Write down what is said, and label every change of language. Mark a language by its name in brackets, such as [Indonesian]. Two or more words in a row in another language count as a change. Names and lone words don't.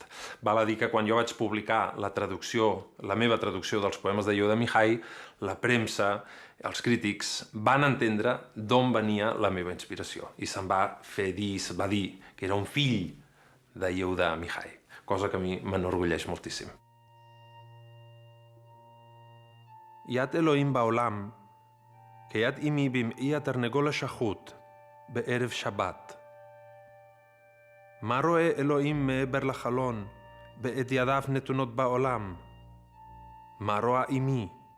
[Catalan] Val a dir que quan jo vaig publicar la meva traducció dels poemes de Yehuda Amichai, la premsa, els crítics, van entendre d'on venia la meva inspiració. I se'm va dir que era un fill de Yehuda Amichai, cosa que a mi m'enorgulleix moltíssim. [Hebrew] יד אלוהים בעולם, כיד אמי במעי התרנגול השחוט בערב שבת. מה רואה אלוהים מעבר לחלון, בעת ידיו נתונות בעולם? מה רואה אמי?